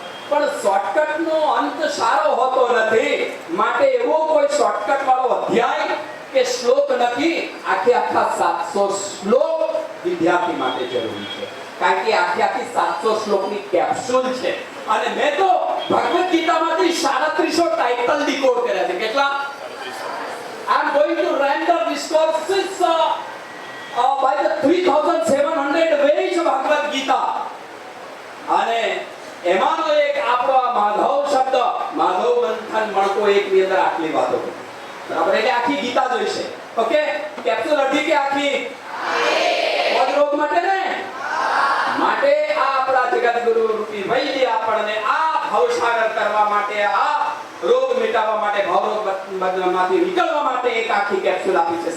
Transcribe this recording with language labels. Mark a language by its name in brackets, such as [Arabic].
[Gujarati] પણ શોર્ટકટ નો અંત સારો હોતો નથી. માટે એવો કોઈ શોર્ટકટ વાળો અધ્યાય કે કે શ્લોક નથી, આખા 700 શ્લોક વિદ્યાર્થી માટે જરૂરી છે, કારણ કે આખી 700 શ્લોકની કેપ્સ્યુલ છે. અને મેં તો ભગવદ ગીતામાંથી 3700 ટાઇટલ ડીકોડ કર્યા છે. કેટલા? [English] I am going to render these courses by the 3700 ways of Bhagavad Gita. [Gujarati] અને એમાંનો એક આપણો આ માધવ શબ્દ, માધવ મંથન મણકો એક ની અંદર આટલી વાતો કરી. બરાબર? એટલે આખી ગીતા જોઈશે. ઓકે, કેપ્સ્યુલ અડધી કે આખી? આખી રોગ માટે ને માટે આ આપણા જગત ગુરુ રૂપી વૈદ્ય આપણને આ ભવસાગર કરવા માટે, આ રોગ મિટાવવા માટે, ભવરોગમાંથી નીકળવા માટે એક આખી કેપ્સ્યુલ આપી છે.